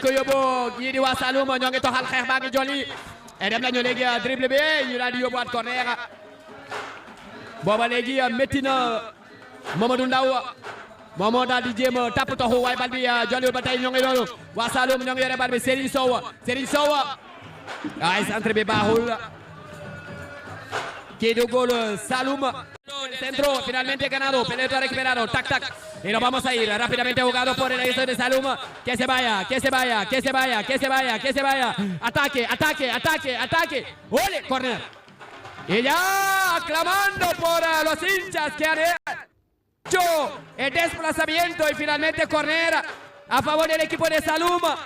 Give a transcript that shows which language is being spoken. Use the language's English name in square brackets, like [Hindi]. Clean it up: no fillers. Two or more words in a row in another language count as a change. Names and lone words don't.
[Wolof] ko yóbbu ñii di waa Saloum ñoo ngi toxal xeex baa ngi jolli et dem nañu léegi dribble bi ñu daal di yóbbuwaat corner booba léegi métti na Mamadou Ndaw moom moo daal di jéem a tapp toxu waaye bal bi jolliwul ba tey ñoo ngi loolu waa Saloum ñoo ngi yore bal bi Serigne Sow ay centre bi baaxul kii di góol Saloum. [Spanish] Centro finalmente ganado, pelota recuperado, tac. Y lo vamos a ir rápidamente jugado por el equipo de Saloum. Que se vaya. Ataque. ¡Ole! Corner. Y ya aclamando por los hinchas que han hecho el desplazamiento y finalmente corner a favor del equipo de Saloum.